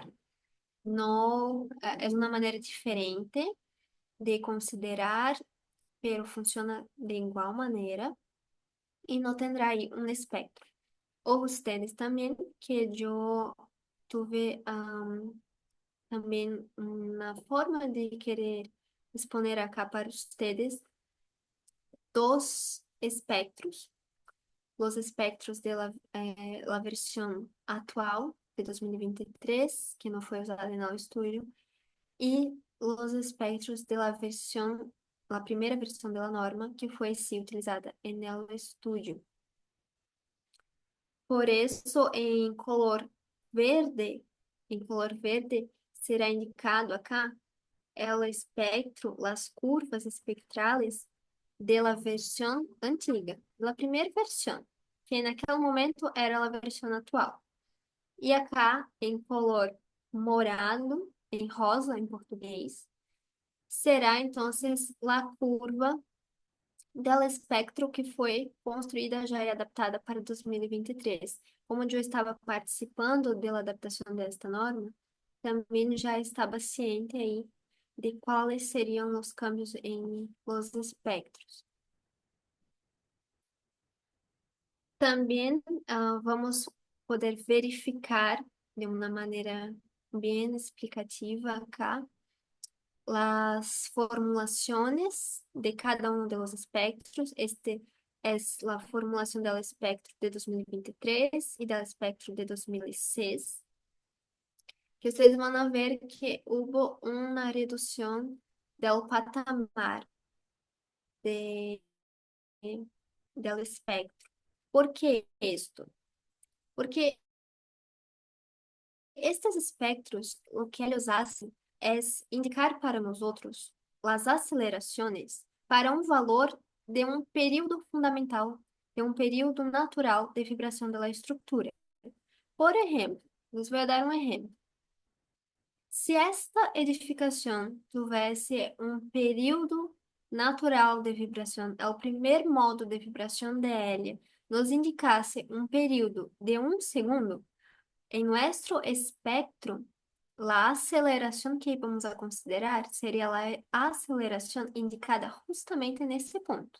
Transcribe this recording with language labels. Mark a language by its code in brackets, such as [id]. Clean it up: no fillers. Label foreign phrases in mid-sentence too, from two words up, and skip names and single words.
[pt] No, é uma maneira diferente de considerar, pero funciona de igual maneira e não terá aí um espectro. Ou ustedes também, que eu tuve também uma forma de querer [es] exponer acá para ustedes [pt] dos espectros, os espectros [es] la versión [pt] atual de 2023, que não foi usada no estudio, e os espectros [es] de la [pt] primeira versão da norma, que foi sim utilizada no estudio. Por isso, em color verde, será indicado [es] acá el espectro, las curvas espectrales de la versión [pt] antiga, la primeira versão, que naquele momento era a versão atual. E acá, em color morado, em rosa em português, será então a curva [es] del espectro [pt] que foi construída já e adaptada para 2023. Como eu estava participando da adaptação desta norma, também já estava ciente aí de quais seriam os câmbios em [es] los espectros. [pt] Também vamos poder verificar de uma maneira bem explicativa [es] acá las formulaciones de cada uno de los espectros. [pt] Este es la formulación del espectro de 2023 y del espectro de 2006, que ustedes van a ver que hubo una reducción del patamar de, del espectro. [es] ¿Por qué esto? [pt] Porque estes espectros, o que eles [es] hacen es indicar para nosotros las aceleraciones [pt] para um valor de um período fundamental, de um período natural de vibração da estrutura. Por exemplo, [es] les voy a dar [pt] um exemplo. Se esta edificação tivesse um período natural de vibração, é o primeiro modo de vibração de Hélia, nos indicasse um período de 1 segundo, em nosso espectro, a aceleração que [es] vamos a considerar [pt] seria a aceleração indicada justamente nesse ponto.